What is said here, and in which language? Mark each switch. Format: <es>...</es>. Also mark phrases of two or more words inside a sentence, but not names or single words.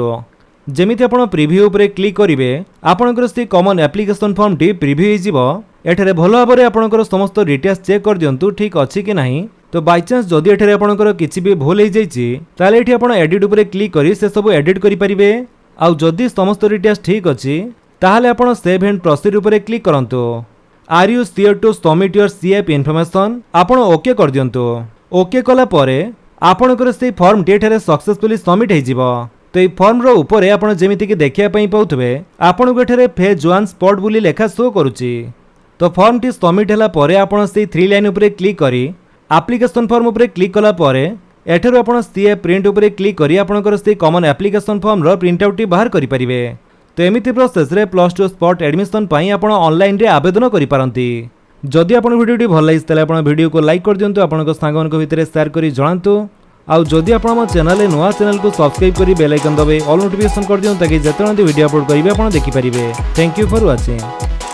<or>ଯେମିତି ଆପଣ ପ୍ରିଭ୍ୟୁ ଉପର କ୍ଲିକ କରିବେ ଆପଣଙ୍କର ସେ</or> <en>common application form</en> <or>ଟି ପ୍ରିଭ୍ୟୁ ହୋ ଯିବ। ଏଠାରେ ଭଲ ଭାବରେ ଆପଣଙ୍କର ସମସ୍ତ</or> <en>details check</en> <or>କରି ଦିଅନ୍ତୁ ଠିକ ଅଛି କି ନାହିଁ। ତ</or> <en>by chance</en> <or>ଯଦି ଏଠାରେ ଆପଣଙ୍କର କିଛି ବି ଭୁଲ ହୋଇ ଯାଇଛି ତାହାଲେ ଏଠି ଆପଣ ଏଡିଟ ଉପର କ୍ଲିକ କରି ସେ ସବୁ ଏଡିଟ କରି ପାରିବେ। ଆଉ ଯଦି ସମସ୍ତ ଡିଟେଲ୍ସ ଠିକ ଅଛି ତାହାଲେ ଆପଣ</or> <en>save and proceed</en> <or>ଉପର କ୍ଲିକ କରନ୍ତୁ।</or> <en>Are you sure to submit your CF information</en> <or>ଆପଣ ଓକେ କରି ଦିଅନ୍ତୁ। ଓକେ କଲା ପରେ ଆପଣଙ୍କର ସେ ଫର୍ମ ଟି ଏଠାରେ</or> <en>successfully submit</en> <or>ହୋଇ ଯିବ। ତ ଏ ଫର୍ମ ର ଉପର ଆପଣ ଯେମିତି କି ଦେଖିବା ପାଇଁ ପାଉଥିବେ ଆପଣ କୁ ଏଠାରେ</or> <en>phase 1 spot</en> <or>ବୋଲି ଲେଖା ଶୋ କରୁଛି। ତ ଫର୍ମ ଟି ସବମିଟ ହେଲା ପରେ ଆପଣ ସେ 3 ଲାଇନ ଉପର କ୍ଲିକ କରି</or> <en>application form</en> <or>ଉପର କ୍ଲିକ କଲା ପରେ ଏଠାରୁ ଆପଣ ସିଏଫ ପ୍ରିଣ୍ଟ ଉପର କ୍ଲିକ କରି ଆପଣଙ୍କର ସେ</or> <en>common application form</en> <or>ର</or> <en>print out</en> <or>ଟି ବାହାର କରି ପାରିବେ। ତ ଏମିତି ପ୍ରୋସେସ ରେ +2</or> <en>spot admission</en> <or>ପାଇଁ ଆପଣ ଅନଲାଇନ ରେ ଆବେଦନ କରି ପାରନ୍ତି। ଯଦି ଆପଣ ଭିଡିଓଟି ଭଲ ଲାଗିଲା ତାହାଲେ ଆପଣ ଭିଡିଓ କୁ ଲାଇକ କରି ଦିଅନ୍ତୁ ଆପଣଙ୍କ ସାଙ୍ଗମାନଙ୍କ କୁ ଭିତରେ ସେୟାର କରି ଜଣାନ୍ତୁ। ଆଉ ଯଦି ଆପଣ ଆମ ଚ୍ୟାନେଲ ନୂଆ ଚ୍ୟାନେଲ କୁ ସବସ୍କ୍ରାଇବ କରି</or> <en>bell icon</en> <or>ଦବେଇ</or> <en>all notification</en> <or>କରି ଦିଅନ୍ତୁ ଯାହାକି ଯେତେ ଭିଡିଓ ଅପଲୋଡ କରିବେ ଆପଣ ଦେଖି ପାରିବେ।</or> <en>Thank you for watching.</en>